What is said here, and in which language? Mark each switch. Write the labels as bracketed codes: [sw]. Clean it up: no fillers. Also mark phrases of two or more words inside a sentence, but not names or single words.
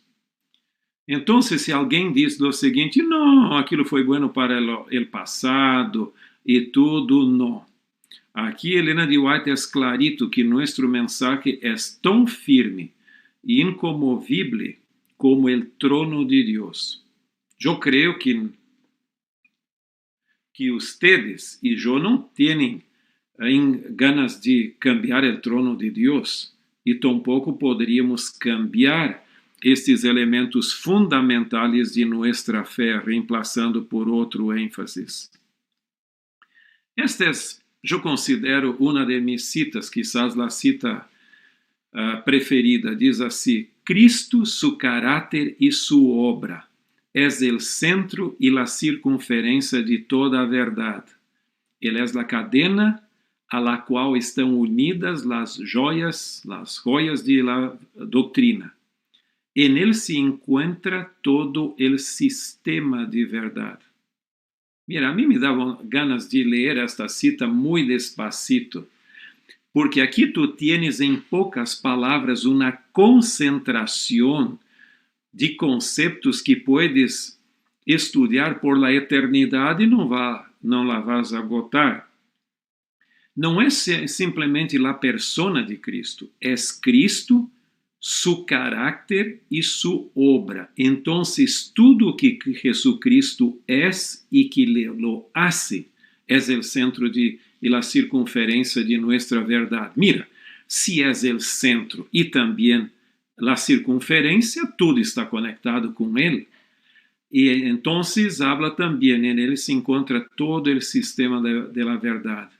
[pt] Então, se alguém diz o seguinte, não, aquilo foi bueno para o passado e tudo, não. Aqui Helena de White é clarito que nosso mensaje é tão firme e incomovível como o trono de Deus. Eu creio que ustedes e eu não têm [es] ganas de cambiar [pt] o trono de Deus e tampouco poderíamos cambiar estes elementos fundamentais de nossa fé, reemplazando por outro ênfase. Esta é, eu considero, uma de minhas citas, quizás a cita preferida, diz assim: [es] Cristo, su carácter y su obra, es el centro y la circunferencia de toda a verdad. Él es la cadena a la cual están unidas las joyas de la doctrina. En él se encuentra todo el sistema de verdad. Mira, a mí me daban ganas de leer esta cita muy despacito, porque aquí tú tienes en pocas palabras una concentración de conceptos que puedes estudiar por la eternidad y no la vas a agotar. [pt] Não é simplesmente a persona de Cristo, é Cristo, [es] su carácter [pt] e su obra. Então, tudo o que Jesucristo é e que [es] lo hace [pt] é o centro e a circunferência de nossa verdade. Mira, se é o centro e também a circunferência, tudo está conectado com ele. E então, habla também, en ele se encontra todo o sistema de la verdade.